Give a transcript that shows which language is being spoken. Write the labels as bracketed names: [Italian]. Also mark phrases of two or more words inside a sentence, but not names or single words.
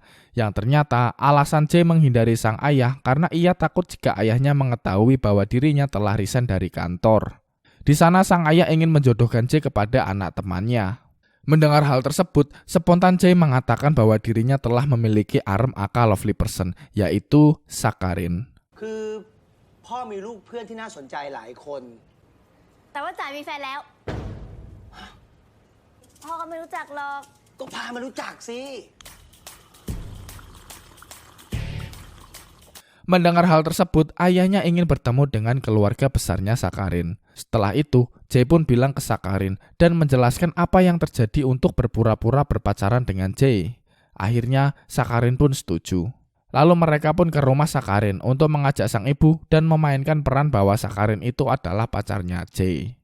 [Indonesian] Yang ternyata alasan Jay menghindari sang ayah karena ia takut jika ayahnya mengetahui bahwa dirinya telah resign dari kantor. Di sana sang ayah ingin menjodohkan Jay kepada anak temannya. Mendengar hal tersebut, spontan Jay mengatakan bahwa dirinya telah memiliki arm aka [English] lovely person, [Indonesian] yaitu Sakharin. [Thai] คือพ่อมีลูกเพื่อนที่น่าสนใจหลายคนแต่ว่าจ่ายมีแฟนแล้วพ่อก็ไม่รู้จักหรอกก็พามารู้จักสิ [Indonesian] Mendengar hal tersebut, ayahnya ingin bertemu dengan keluarga besarnya Sakharin. Setelah itu, Jay pun bilang ke Sakharin dan menjelaskan apa yang terjadi untuk berpura-pura berpacaran dengan Jay. Akhirnya, Sakharin pun setuju. Lalu mereka pun ke rumah Sakharin untuk mengajak sang ibu dan memainkan peran bahwa Sakharin itu adalah pacarnya Jay.